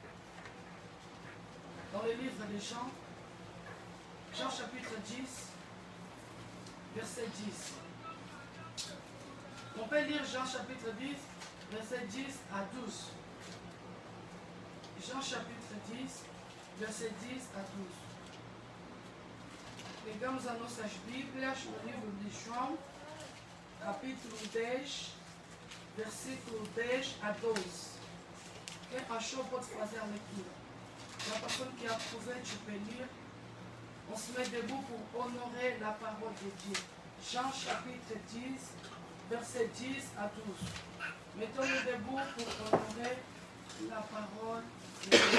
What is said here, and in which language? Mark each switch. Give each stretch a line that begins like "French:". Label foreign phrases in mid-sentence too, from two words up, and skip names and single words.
French: Dans le livre de Jean, Jean chapitre 10, verset 10. On peut lire Jean chapitre 10, verset 10 à 12. Jean chapitre 10, verset 10 à 12.
Portuguese: Pegamos as nossas Bíblias no livro de João, capítulo 10, versículo 10 a 12. Quem achou pode fazer a leitura.
French: La personne qui a trouvé, tu peux lire. On se met debout pour honorer la parole de Dieu. Jean chapitre 10, verset 10 à 12. Mettons-nous debout pour honorer la parole de Dieu.